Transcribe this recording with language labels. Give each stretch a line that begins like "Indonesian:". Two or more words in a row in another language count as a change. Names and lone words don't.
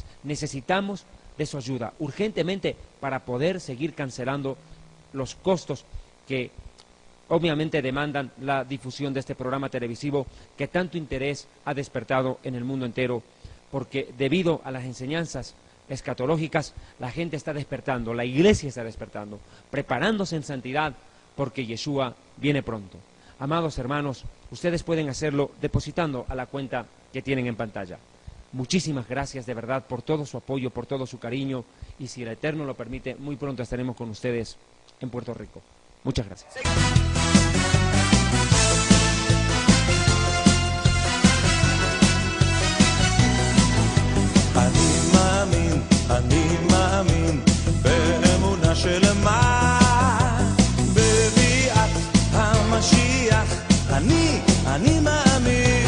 Spanish: Necesitamos de su ayuda urgentemente para poder seguir cancelando los costos que obviamente demandan la difusión de este programa televisivo que tanto interés ha despertado en el mundo entero, porque debido a las enseñanzas escatológicas, la gente está despertando, la iglesia está despertando, preparándose en santidad, porque Yeshua viene pronto. Amados hermanos, ustedes pueden hacerlo depositando a la cuenta que tienen en pantalla. Muchísimas gracias de verdad por todo su apoyo, por todo su cariño, y si el Eterno lo permite, muy pronto estaremos con ustedes en Puerto Rico. Muchas gracias.
Hebrew: אני מאמין באמונה שלמה בביאת המשיח אני מאמין